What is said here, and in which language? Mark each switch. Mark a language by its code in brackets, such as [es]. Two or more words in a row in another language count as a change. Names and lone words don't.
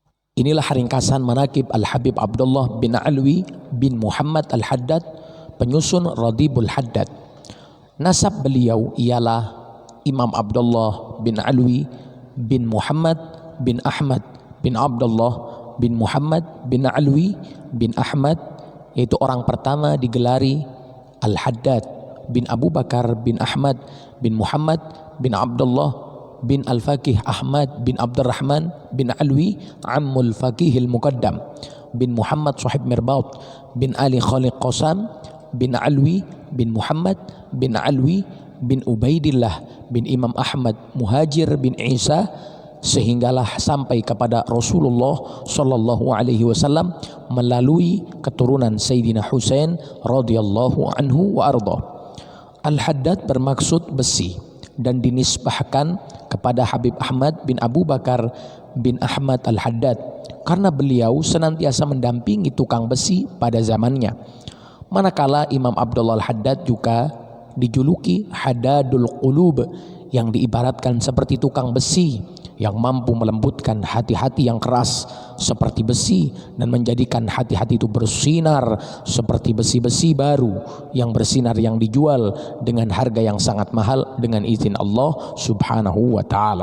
[ms] Inilah ringkasan manaqib Al-Habib Abdullah bin Alwi bin Muhammad Al-Haddad, penyusun Radibul Haddad. Nasab beliau ialah Imam Abdullah bin Alwi bin Muhammad bin Ahmad bin Abdullah bin Muhammad bin Alwi bin Ahmad, yaitu orang pertama digelari Al-Haddad bin Abu Bakar bin Ahmad bin Muhammad bin Abdullah bin Al-Faqih Ahmad bin Abdurrahman bin Alwi Ammul Faqihil Muqaddam bin Muhammad Sahib Mirbaut bin Ali Khaliq Qasam bin Alwi bin Muhammad bin Alwi bin Ubaidillah bin Imam Ahmad Muhajir bin Isa, sehinggalah sampai kepada Rasulullah [ar] صلى الله عليه وسلم [ms] melalui keturunan Sayyidina Husain [ar] رضي الله عنه وأرضاه. [ms] Al-Haddad bermaksud besi dan dinisbahkan kepada Habib Ahmad bin Abu Bakar bin Ahmad Al-Haddad karena beliau senantiasa mendampingi tukang besi pada zamannya. Manakala Imam Abdullah Al-Haddad juga dijuluki Haddadul Qulub, yang diibaratkan seperti tukang besi yang mampu melembutkan hati-hati yang keras seperti besi dan menjadikan hati-hati itu bersinar seperti besi-besi baru yang bersinar, yang dijual dengan harga yang sangat mahal dengan izin Allah [ar] سبحانه وتعالى.